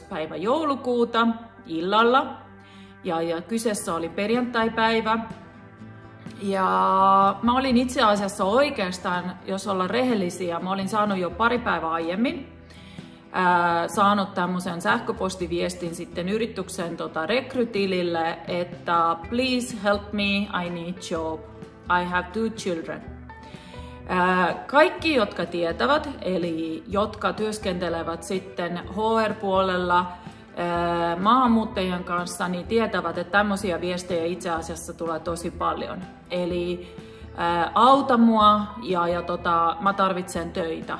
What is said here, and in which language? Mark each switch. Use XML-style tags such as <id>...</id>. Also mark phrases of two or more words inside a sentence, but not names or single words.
<fi>päivä joulukuuta illalla. Ja kyseessä oli perjantaipäivä. Ja mä olin itse asiassa oikeastaan, jos ollaan rehellisiä, mä olin saanut jo pari päivää aiemmin saanut tämmöisen sähköpostiviestin sitten yrityksen rekrytilille, että</fi> <en>please help me, I need job, I have 2 children.</en> <fi>Kaikki, jotka tietävät, eli jotka työskentelevät sitten HR-puolella maahanmuuttajien kanssa, niin tietävät, että tämmöisiä viestejä itse asiassa tulee tosi paljon. Eli auta mua ja mä tarvitsen töitä.</fi>